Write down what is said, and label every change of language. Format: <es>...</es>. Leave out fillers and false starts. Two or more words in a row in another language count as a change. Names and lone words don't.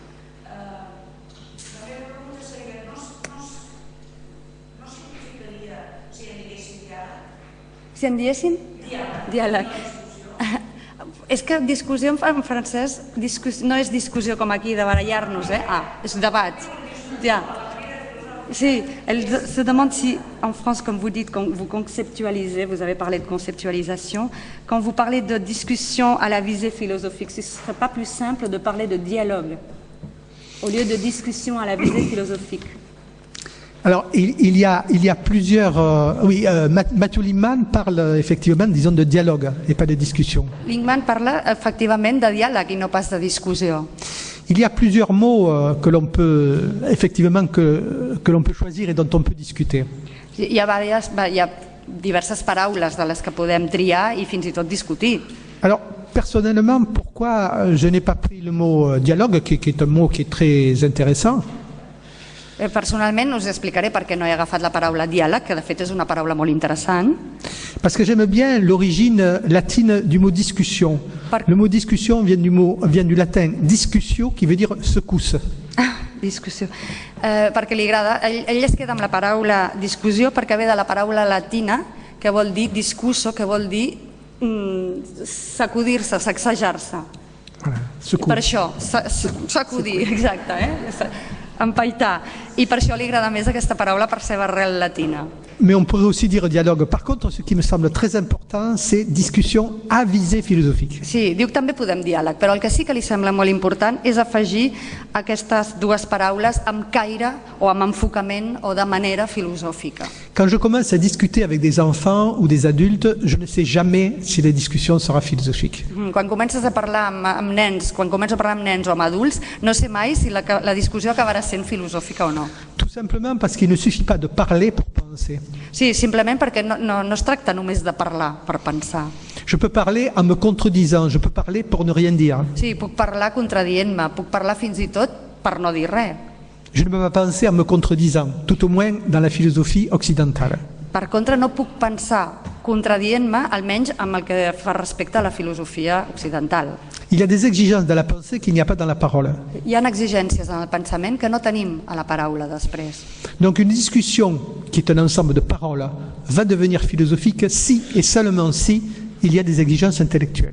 <ca>La meva pregunta seria, no significaria si en diguéssim diàleg? Si en diéssim? Diàleg. És que discussió en francès no és discussió com aquí, de barallar-nos, és debat. Sí,</ca> <fr>elle se demande si, en France, comme vous dites, quand vous conceptualisez, vous avez parlé de conceptualisation, quand vous parlez de discussion à la visée philosophique, ce ne serait pas plus simple de parler de dialogue au lieu de discussion à la visée philosophique? Alors, il y a plusieurs... Matthew Lingman parle effectivement, disons, de dialogue et pas de discussion.</fr> <ca>Lingman parla effectivament de diàleg i no pas de discussió.</ca> <fr>Il y a plusieurs mots que l'on peut, effectivement, que l'on peut choisir et dont on peut discuter.</fr> <ca>Hi ha diverses paraules de les que podem triar i fins i tot discutir.</ca> <fr>Alors, personnellement, pourquoi je n'ai pas pris le mot dialogue, qui est un mot qui est très intéressant?</fr> <ca>Personalment us explicaré per què no he agafat la paraula diàleg, que de fet és una paraula molt interessant.</ca> <fr>Parce que j'aime bien l'origine latine du mot discussion. Le mot discussion vient du latin discussio, qui veut dire secousse.</fr> <ca>Discussió. Perquè li agrada, ell es queda amb la paraula discussió perquè ve de la paraula latina que vol dir discusso, que vol dir sacudir-se, sacsejar-se. Per això, sacudir, exacte, empaitar. I per això li agrada més aquesta paraula per seva arrel latina.</ca> <fr>Mais on pourrait aussi dire dialogue. Par contre, ce qui me semble très important, c'est discussion à visée philosophique.</fr> <ca>Sí, diu que també podem diàleg, però el que sí que li sembla molt important és afegir aquestes dues paraules amb caire o amb enfocament o de manera filosòfica.</ca> <fr>Quand je commence à discuter avec des enfants ou des adultes, je ne sais jamais si la discussion sera philosophique.</fr> <ca>Quan comences a parlar amb nens, quan començo a parlar amb nens o amb adults, no sé mai si la discussió acabarà sent filosòfica o no.</ca> <fr>Tout simplement parce qu'il ne suffit pas de parler pour penser.</fr> <ca>Sí, simplement perquè no es tracta només de parlar per pensar.</ca> <fr>Je peux parler en me contredisant, je peux parler pour ne rien dire.</fr> <ca>Sí, puc parlar contradient-me, puc parlar fins i tot per no dir res.</ca> <fr>Je ne peux pas penser en me contredisant, tout au moins dans la philosophie occidentale.</fr> <ca>Per contra, no puc pensar contradient-me, almenys amb el que fa respecte a la filosofia occidental.</ca> <fr>Il y a des exigences de la pensée qu'il n'y a pas dans la parole.</fr> <ca>Hi ha exigències en el pensament que no tenim a la paraula després.</ca> <fr>Donc une discussion qui est un ensemble de paroles va devenir philosophique si et seulement si il y a des exigences intellectuelles.</fr>